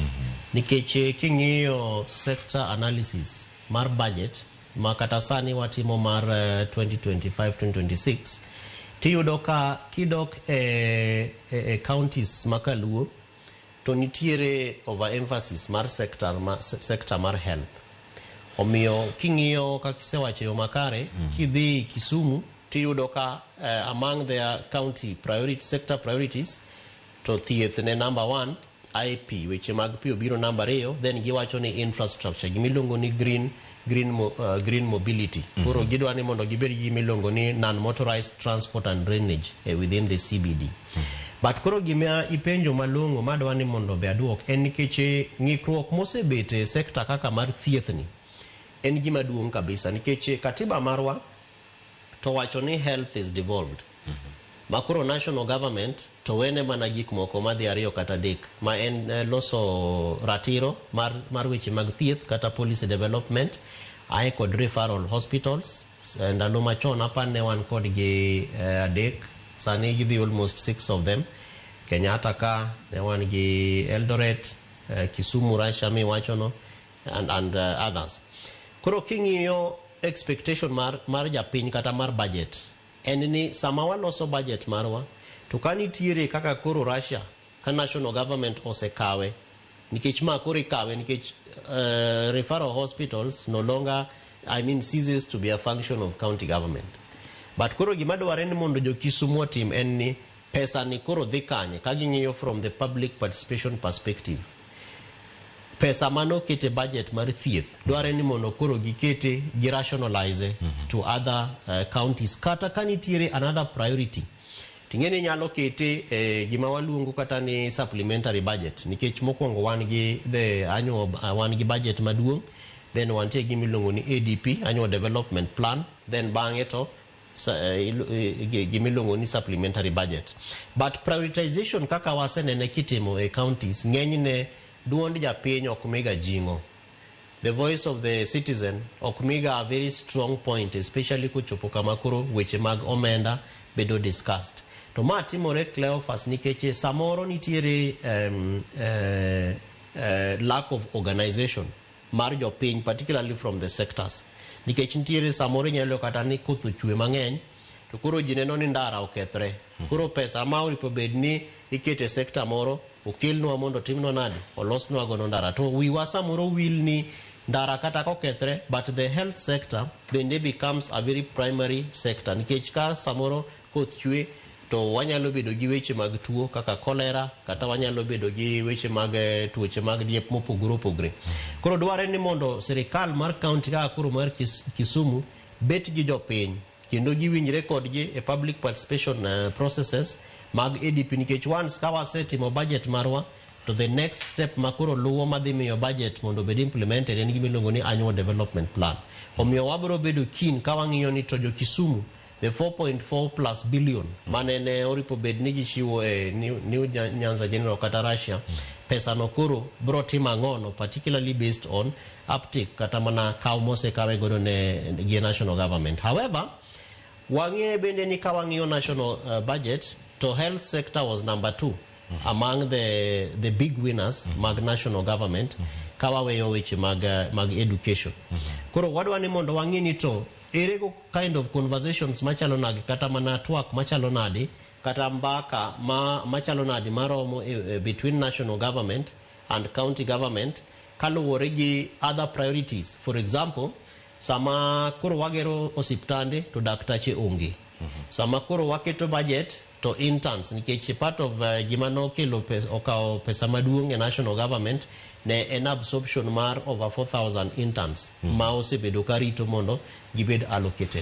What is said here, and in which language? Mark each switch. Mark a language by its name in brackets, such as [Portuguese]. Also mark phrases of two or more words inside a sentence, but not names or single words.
[Luo (Kenya and Tanzania)] Nikech king'iyo [English] sector analysis [Luo (Kenya and Tanzania)] mar budget ma kata sani watimo mar 2025-2026 tiyudo ka kidok counties makaluo to nitiere overemphasis mar sector mar health. Omiyo king'iyo kakisewacho yo makare kidhi Kisumu tiyudo ka [English] among their county sector priorities [Luo (Kenya and Tanzania)] to thieth ne number 1, IP weche mag pi obiro number 2, then giwacho ni infrastructure gimiluongo ni [English] green mobility. [Luo (Kenya and Tanzania)] Koro gidwa ni mondo gibed gimiluongo ni [English] non-motorized transport and drainage within the CBD. [Luo (Kenya and Tanzania)] But koro gima ipenjo malongo madwa ni mondo be aduok en nikech ng'ikruok mosebete sector kaka mar thieth ni en gima duong' kabisa nikech katiba marwa to wacho ni [English] health is devolved. [Luo (Kenya and Tanzania)] Makoro [English] national government [Luo (Kenya and Tanzania)] to wene mana gik moko madhi ariyo kata adek ma en loso ratiro mar weche mag thieth kata [English] policy development [Luo (Kenya and Tanzania)] ae kod [English] referral hospitals. [Luo (Kenya and Tanzania)] Ndalo machon apane wan kod gi adek, sani gidhi [English] almost 6 of them. [Luo (Kenya and Tanzania)] Kenyatta ka ne wan gi Eldoret, Kisumu Russia mi wachono [English] and others. [Luo (Kenya and Tanzania)] Koro king'iyo expectation mar japiny kata mar budget en ni sama waloso budget marwa to kanitiere kaka koro Russia ka [English] national government [Luo (Kenya and Tanzania)] osekawe nikech ma koro ikawe nikech [English] referral hospitals no longer ceases to be a function of county government. [Luo (Kenya and Tanzania)] But koro gima dware ni mondo jo Kisumu otim en ni pesa ni koro dhi kanye ka ging'iyo [English] from the public participation perspective. [Luo (Kenya and Tanzania)] Pesa mano kete budget mar thieth dware ni mondo koro gikete [English] rationalize to other counties [Luo (Kenya and Tanzania)] kata kanitiere [English] another priority [Luo (Kenya and Tanzania)] tingene nyalo kete gima waluongo kata ni [English] supplementary budget [Luo (Kenya and Tanzania)] nikech mokwongo wan gi wan gi budget maduong', then wantie gimiluongo ni [English] ADP annual development plan, [Luo (Kenya and Tanzania)] then bang'e to gimiluongo ni [English] supplementary budget. [Luo (Kenya and Tanzania)] But prioritization kaka wasenene kitimo e counties ng'enyne duond japiny okmiga jingo. [English] The voice of the citizen okmiga a very strong point, especially [Luo (Kenya and Tanzania)] kuchopo kama koro weche mag omenda bedo [English] discussed. [Luo (Kenya and Tanzania)] To ma timore Cleophas nikech samoro nitiere [English] lack of organization [Luo (Kenya and Tanzania)] mar jopiny, [English] particularly from the sectors. [Luo (Kenya and Tanzania)] Nikech nitiere samoro nyalo kata ni koth ochwe mang'eny to koro ji neno ni ndara okethre. Koro pesa ma oripo bed ni ikete sector moro okelnwa mondo timno nadi olosnwa gono ndara to wiwa samoro will ni ndara kata kokethre, [English] but the health sector [Luo (Kenya and Tanzania)] bende [English] becomes a very primary sector [Luo (Kenya and Tanzania)] nikech ka samoro koth chwe to wanyalo bedo gi weche mag tuo kaka cholera kata wanyalo bedo gi weche mag tuoche mag diep mopogore opogore. Koro dware ni mondo sirikal mar county kaka koro mar Kisumu bet gi jopiny kendo giwinjre kodgi e [English] public participation processes [Luo (Kenya and Tanzania)] mag ADP nikech once ka wasetimo budget marwa to [English] the next step [Luo (Kenya and Tanzania)] makoro luwo madhi miyo budget mondo bed implemented en gimiluongo ni [English] annual development plan. [Luo (Kenya and Tanzania)] Omiyo wabro bedo keen ka wang'iyo ni to jo Kisumu [English] the 4.4+ billion [Luo (Kenya and Tanzania)] manene oripo bed ni gichiwo e New Nyanza General kata Russia pesa no koro bro tima ngono, [English] particularly based on uptake [Luo (Kenya and Tanzania)] kata mana kaw mose kawe godo ne gi [English] national government. However, [Luo (Kenya and Tanzania)] wang'iyo bende ni ka wang'iyo [English] national budget to health sector was number 2 among the big winners mag national government [Luo (Kenya and Tanzania)] kawaweyo weche mag [English] education. [Luo (Kenya and Tanzania)] Koro wadwa ni mondo wang'i ni to erego [English] kind of conversations [Luo (Kenya and Tanzania)] machalo nadi kata mana twak machalo nadi kata mbaka machalo nadi maromo [English] between national government and county government [Luo (Kenya and Tanzania)] kaluwore gi [English] other priorities. For example, [Luo (Kenya and Tanzania)] sama koro wagero osiptande to daktache onge. Sama koro waketo budget to interns nikech [English] part of [Luo (Kenya and Tanzania)] gimano kelo okao pesa maduong' e national government ne en absorption mar over 4,000 interns ma osebedo karito mondo gibed allocated.